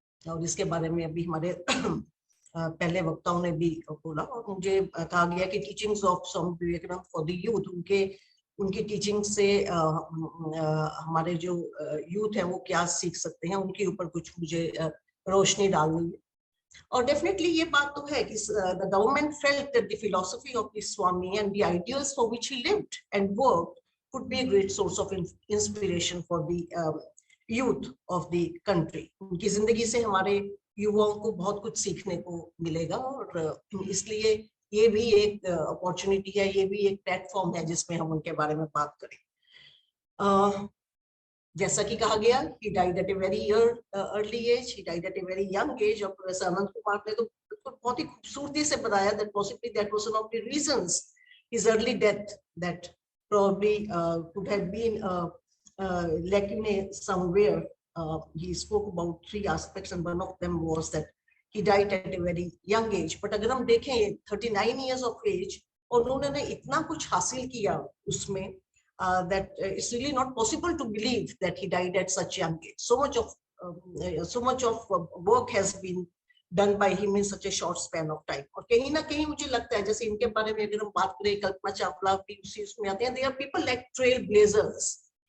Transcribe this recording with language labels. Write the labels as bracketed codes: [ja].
[hi] और इसके बारे में अभी हमारे पहले वक्ताओं ने भी बोला, और मुझे कहा गया कि [en] teachings of Swami Vivekananda for the youth, [hi] उनकी टीचिंग से हमारे जो यूथ है वो क्या सीख सकते हैं, उनके ऊपर कुछ मुझे रोशनी डालनी है। और डेफिनेटली ये बात तो है कि [en] the government felt that the philosophy of the Swami and the ideals for which he lived and worked could be a great source of inspiration for the youth of the country. [hi] उनकी जिंदगी से हमारे युवाओं को बहुत कुछ सीखने को मिलेगा, और इसलिए ये भी एक अपॉर्चुनिटी है, ये भी एक प्लेटफॉर्म है जिसमें हम उनके बारे में बात करें। जैसा कि कहा गया, [en] he died at a very early age, he died at a very young age, [hi] और प्रोफेसर अनंत कुमार ने तो बहुत ही खूबसूरती से बताया [en] that possibly that was one of the reasons his early death, that probably could have been lacking somewhere. He spoke about 3 aspects, and one of them was that he died at a very young age. But [hi] अगर हम देखें [en] 39 years of age, [hi] और उन्होंने इतना कुछ हासिल किया उसमें, [en] that it's really not possible to believe that he died at such young age. So much of work has been done by him in such a short span of time. [hi] और कहीं ना कहीं मुझे लगता है, जैसे इनके बारे में अगर हम बात करें, कल्पना चावला भी उसी उसमें आते हैं, [en] they are people like trailblazers.